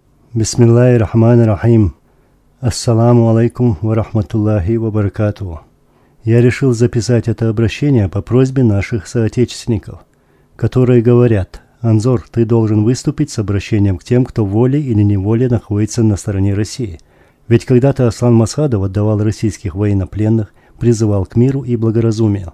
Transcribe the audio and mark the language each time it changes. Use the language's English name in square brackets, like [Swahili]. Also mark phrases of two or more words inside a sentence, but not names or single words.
[Arabic] بسم الله الرحمن الرحيم. السلام عليكم ورحمة الله وبركاته. [Russian] Я решил записать это обращение по просьбе наших соотечественников, которые говорят: «Анзор, ты должен выступить с обращением к тем, кто волей или неволей находится на стороне России. Ведь когда-то Аслан Масхадов отдавал российских военнопленных, призывал к миру и благоразумию.